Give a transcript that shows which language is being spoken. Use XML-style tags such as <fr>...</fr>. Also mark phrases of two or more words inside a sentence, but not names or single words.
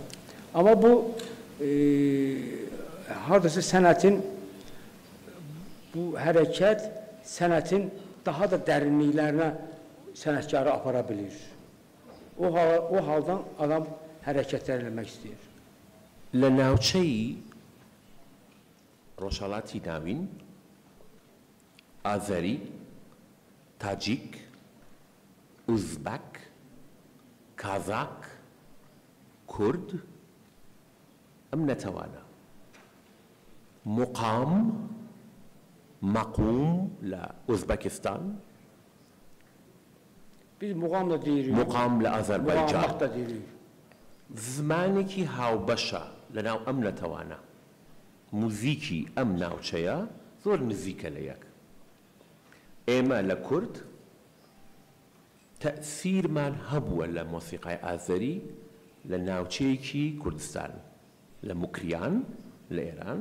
<az>Amma bu haradasa sənətin, bu hərəkət sənətin daha da dərinliklərinə sənətkarı apara bilir. O haldan adam hərəkətlər eləmək istəyir.</az> <ckb>لە ناوچەی ڕۆژهەڵاتی ناوین ئازەری، تاجیک، ئوزبەک، کازاک، کورد ئەم نەتەوانە مەقوم لە ئوزبەکستان،</ckb> <az>biz muğam da deyirik.</az> <ckb>مقام لە ئازەربایجان،</ckb> <az>muğamlıq da deyirik.</az> <ckb>زمانێکی هاوبەشە لەناو ئەم نەتەوانە. موزیکی ئەم ناوچەیە زۆر نزیکە لە یەک. ئێمە لە کورد تەئسیرمان هەبووە لە مۆسیقای ئازەری لە ناوچەیەکی کوردستان، لە موکریان لە ئێران.</ckb>